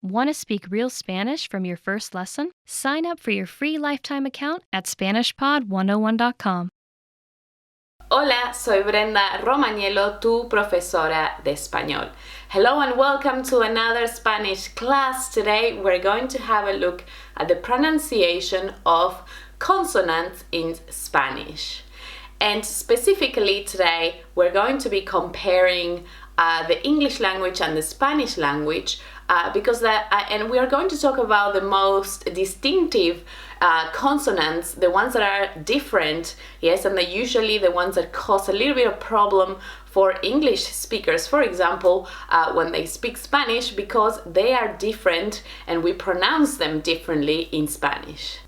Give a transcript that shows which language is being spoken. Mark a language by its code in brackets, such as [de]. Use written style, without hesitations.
[en] Want to speak real Spanish from your first lesson? Sign up for your free lifetime account at SpanishPod101.com. [es] Hola, soy Brenda Romagnolo, tu profesora de español. [en] Hello and welcome to another Spanish class. Today we're going to have a look at the pronunciation of consonants in Spanish. And specifically today we're going to be comparing the English language and the Spanish language and we are going to talk about the most distinctive consonants, the ones that are different, yes, and they're usually the ones that cause a little bit of problem for English speakers, for example, when they speak Spanish, because they are different and we pronounce them differently in Spanish.